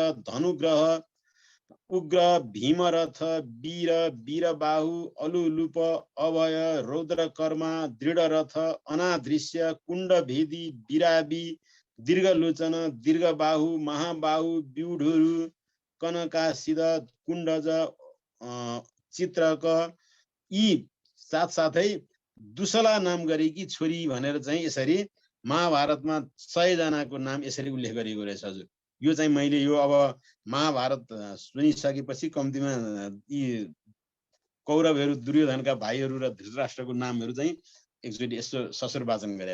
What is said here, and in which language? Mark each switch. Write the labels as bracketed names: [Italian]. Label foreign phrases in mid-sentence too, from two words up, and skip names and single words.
[Nepali] धनुग्रह, उग्र, भीमरथ, वीर, वीरबाहु, अलुलुप, अभय, रौद्रकर्मा, दृढरथ, अनादृश्य, कुण्डभेदी, विराबी, दीर्घलोचन, दीर्घबाहु, महाबाहु, व्यूढुरु, कनकासिद, कुण्डज, चित्रक, यी साथसाथै दुसला नाम गरेकी छोरी भनेर चाहिँ यसरी महाभारतमा 100 जनाको नाम यसरी उल्लेख गरिएको रहेछ। हजुर, यो चाहिँ मैले यो अब महाभारत सुनिसकेपछि कम्तीमा यी कौरवहरू, दुर्योधनका भाइहरू र धृतराष्ट्रको नामहरू चाहिँ एकचोटि यसो ससुर वाचन गरे।